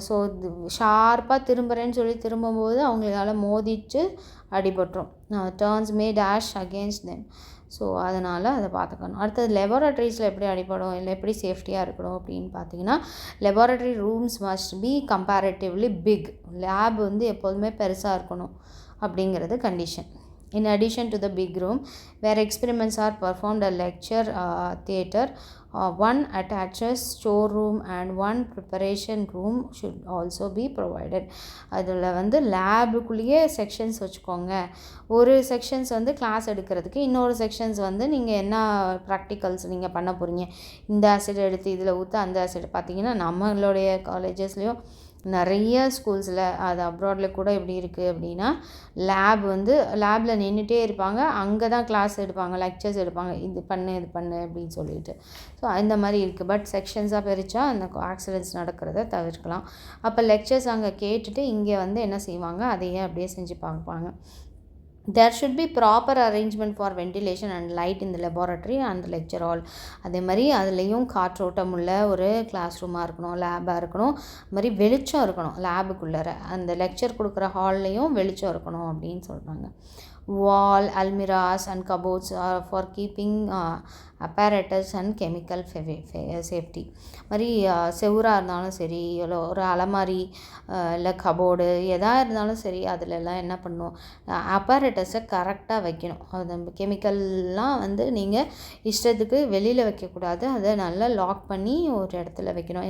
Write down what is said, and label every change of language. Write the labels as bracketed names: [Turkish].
[Tamil] So ஷார்ப்பாக திரும்புகிறேன்னு சொல்லி திரும்பும்போது அவங்களால மோதிச்சு அடிபட்டுரும். [English] Turns may dash against them. [Tamil] ஸோ அதனால் அதை பார்த்துக்கணும். அடுத்தது லெபார்ட்டரிஸில் எப்படி அடிப்படும், இல்லை எப்படி சேஃப்டியாக இருக்கணும் அப்படின்னு பார்த்தீங்கன்னா, [English] Laboratory rooms must be comparatively big. [Tamil] Lab வந்து எப்போதுமே பெருசாக இருக்கணும் அப்படிங்கிறது condition. [English] In addition to the big room where experiments are performed, a lecture theatre, one attaches storeroom and one preparation room should also be provided. [Tamil] அதில் வந்து லேபுக்குள்ளேயே sections வச்சுக்கோங்க. ஒரு sections வந்து கிளாஸ் எடுக்கிறதுக்கு, இன்னொரு செக்ஷன்ஸ் வந்து நீங்கள் என்ன ப்ராக்டிக்கல்ஸ் நீங்கள் பண்ண போகிறீங்க, இந்த ஆசிட் எடுத்து இதில் ஊற்ற அந்த ஆசிட். பார்த்திங்கன்னா நம்மளுடைய காலேஜஸ்லேயும் நிறைய ஸ்கூல்ஸில், அது அப்ராடில் கூட எப்படி இருக்குது அப்படின்னா, லேபில் நின்றுட்டே இருப்பாங்க, அங்கே தான் கிளாஸ் எடுப்பாங்க, லெக்சர்ஸ் எடுப்பாங்க, இது பண்ணு அப்படின்னு சொல்லிட்டு. ஸோ இந்த மாதிரி இருக்குது. பட் செக்ஷன்ஸாக பிரித்தா அந்த ஆக்சிடென்ட்ஸ் நடக்கிறத தவிர்க்கலாம். அப்போ லெக்சர்ஸ் அங்கே கேட்டுட்டு இங்கே வந்து என்ன செய்வாங்க, அதையே அப்படியே செஞ்சு பார்ப்பாங்க. [English] There should be proper arrangement for ventilation and light in the laboratory and the lecture hall. [Tamil] அதே மாதிரி அதுலேயும் காற்றோட்டம் உள்ள ஒரு கிளாஸ் ரூமாக இருக்கணும், லேபாக இருக்கணும், அது மாதிரி வெளிச்சம் இருக்கணும். லேபுக்குள்ளே அந்த லெக்சர் கொடுக்குற ஹால்லையும் வெளிச்சம் இருக்கணும் அப்படின்னு சொல்கிறாங்க. [English] Wall, almirahs and cupboards are for keeping apparatus and chemical safety. [Tamil] மாதிரி செவுராக இருந்தாலும் சரி, இல்லை ஒரு அலமாரி இல்லை கபோர்டு எதாக இருந்தாலும் சரி, அதிலெல்லாம் என்ன பண்ணணும், அப்பரேட்டஸை கரெக்டாக வைக்கணும். அது கெமிக்கல்லாம் வந்து நீங்கள் இஷ்டத்துக்கு வெளியில் வைக்கக்கூடாது, அதை நல்லா லாக் பண்ணி ஒரு இடத்துல வைக்கணும்.